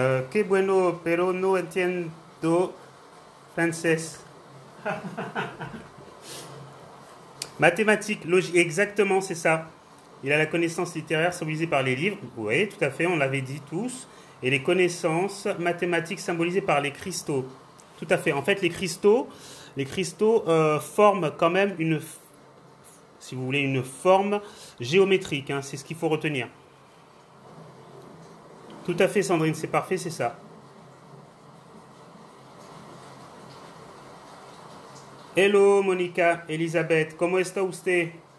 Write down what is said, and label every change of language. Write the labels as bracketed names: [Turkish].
[Spanish] Que bueno, pero no entiendo francés. [French] Mathématiques, logique, exactement, c'est ça. Il a la connaissance littéraire symbolisée par les livres. Oui, tout à fait, on l'avait dit tous. Et les connaissances mathématiques symbolisées par les cristaux. Tout à fait. En fait, les cristaux forment quand même si vous voulez, une forme géométrique. Hein, c'est ce qu'il faut retenir. Tout à fait, Sandrine, c'est parfait, c'est ça. [English] Hello, [Spanish] Monica, Elisabeth, ¿cómo está usted?